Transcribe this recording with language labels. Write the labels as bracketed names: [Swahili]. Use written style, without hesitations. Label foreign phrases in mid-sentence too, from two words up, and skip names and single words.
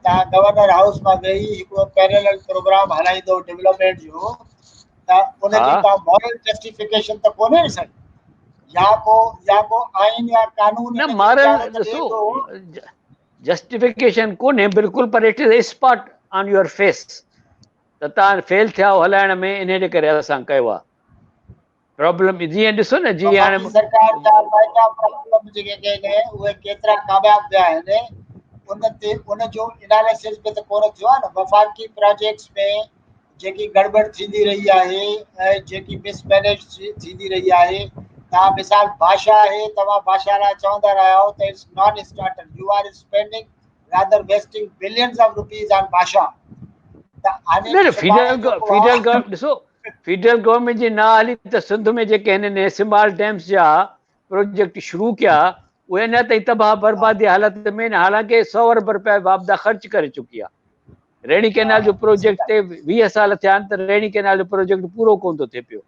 [Sindhi] तव्हां गवर्नर हाउस मां वेही हिकिड़ो [English] parallel program [Sindhi] हलाईंदो डेवलपमेंट जो, त उनजी का [English] moral justification [Sindhi] त कोन्हे न साईं। या को आइन या कानून न मॉरल ॾिसो जस्टिफिकेशन कोन्हे बिल्कुलु, पर [English] it is spot on your face [Sindhi] त तव्हां फेल थिया हलाइण में, इन जे करे असां कयो आहे। प्रॉब्लम जीअं ॾिसो न, जीअं हाणे सरकार जा पंहिंजा प्रॉब्लम जेके आहिनि उहे केतिरा कामयाब थिया आहिनि, उन ते उन जो एनालिसिस बि त कोन थियो आहे न। वफ़ाक़ी प्रोजेक्ट्स में जेकी गड़बड़ थींदी रही आहे ऐं जेकी मिसमैनेज थींदी रही आहे, तव्हां मिसाल भाषा आहे, तव्हां भाषा लाइ चवंदा रहिया आहियो त [English] it's non starter, you are spending rather wasting billions of rupees on Bhasha. [Sindhi] न ॾिसो, [English] federal government [Sindhi] जी न हली त सिंध में जेके हिननि सिंबाल डैम्स जा प्रोजेक्ट शुरू कया उहे अञा ताईं तबाह बर्बादी हालत में, हालांकि 100 अरब रुपया वापदा ख़र्च करे चुकी आहे। रेणी कैनाल जो प्रोजेक्ट ते 20 साल थिया आहिनि त रेणी कैनाल जो प्रोजेक्ट पूरो कोन थो थिए पियो।